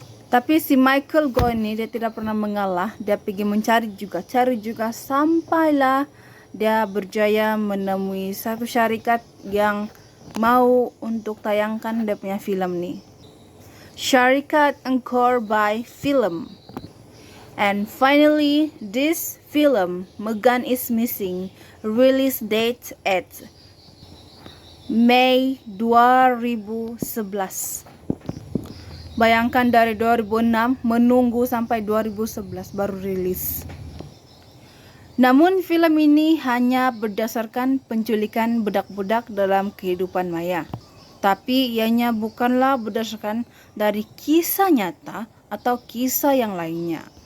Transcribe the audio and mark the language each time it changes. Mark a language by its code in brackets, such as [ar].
[ms] Tapi si Michael Goy ini dia tidak pernah mengalah, dia pergi mencari juga, cari juga sampailah dia berjaya menemui satu syarikat yang mau untuk tayangkan dia punya film ini. Syarikat Encore by Film. [en] And finally, this film Megan is Missing release date at Mei 2011. [ms] Bayangkan dari 2006 menunggu sampai 2011 baru rilis. Namun film ini hanya berdasarkan penculikan budak-budak dalam kehidupan maya. Tapi ianya bukanlah berdasarkan dari kisah nyata atau kisah yang lainnya.